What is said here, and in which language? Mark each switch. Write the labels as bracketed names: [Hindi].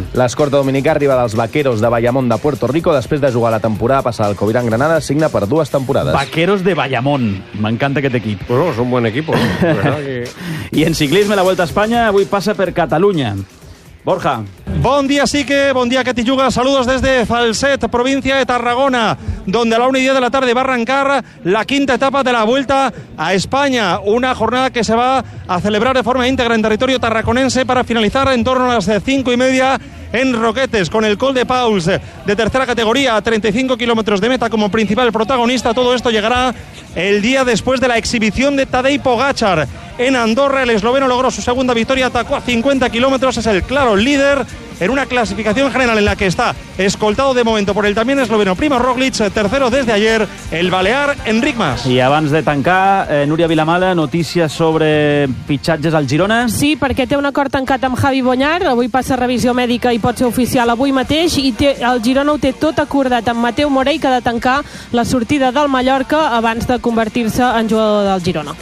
[Catalan] L'escorta dominicà arriba dels Vaqueros de Bayamón de Puerto Rico després de jugar la temporada passada al Covirán Granada, signa per 2 temporades. Vaqueros de Bayamón. M'encanta aquest equip. Bueno, és un bon equip. I en ciclisme, la Vuelta a Espanya avui passa per Catalunya. Borja. Bon dia, Sique. Bon dia, que t'hi juga. [Spanish] Saludos desde Falset, província de Tarragona, donde a la 1:10 de la tarde va arrancar la quinta etapa de la Vuelta a España. Una jornada que se va a celebrar de forma íntegra en territorio tarraconense para finalizar en torno a las 5:30 en Roquetes, con el Col de Pauls de tercera categoría a 35 kilómetros de meta como principal protagonista. Todo esto llegará el día después de la exhibición de Tadej Pogačar en Andorra. El esloveno logró su segunda victoria, atacó a 50 kilómetros, es el claro líder en una clasificación general en la que está escoltado de momento por el también esloveno Primož Roglič, tercero desde ayer el balear Enric Mas. [Catalan] I abans de tancar, Núria Vilamala, notícies sobre fitxatges al Girona. Sí, perquè té un acord tancat amb Javi Boñar, avui passa revisió mèdica i pot ser oficial avui mateix, i té, el Girona ho té tot acordat amb Mateu Morey, que ha de tancar la sortida del Mallorca abans de convertir-se en jugador del Girona.